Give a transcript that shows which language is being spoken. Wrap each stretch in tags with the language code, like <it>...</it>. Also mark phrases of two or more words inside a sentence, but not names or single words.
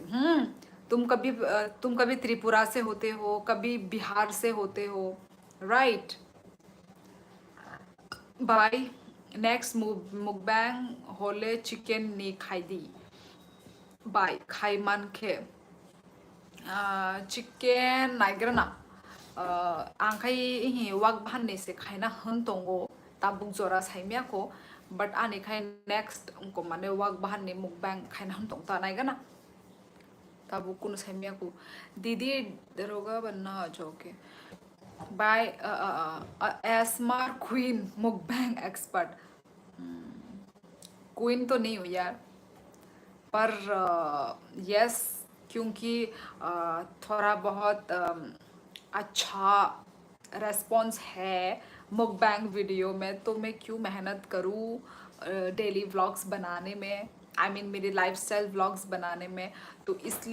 <hi>तुम कभी त्रिपुरा से होते हो, कभी बिहार से होते हो, राइट?</hi> <en>Bye.</en> <trp>नेक्स्ट मुकबैंग होले चिकन नी खाई दी। बाय खाई मान खे चिकेन नाइग्रना आंखाई इहि वाक भान्ने से खाइना हन तोंगो ताबुक जोरा साइमिया को, बट आने खाई नेक्स्ट उनको माने वाक भान्ने मुकबैंग खाइना हन तोंगता नाइगना ताबुक कुन साइमिया को। दीदी दरोगा बनना जोके।</trp> <en>Bye ASMR queen mukbang expert.</en> <hi>क्वीन तो नहीं हूँ यार, पर यस, क्योंकि थोड़ा बहुत अच्छा रेस्पॉन्स है</hi> <en>mukbang video</en> <hi>में, तो मैं क्यों मेहनत करूँ</hi> <en>daily vlogs</en> <hi>बनाने में,</hi> <en>I mean</en> <hi>मेरे</hi> <en>lifestyle vlogs</en> <hi>बनाने में।</hi>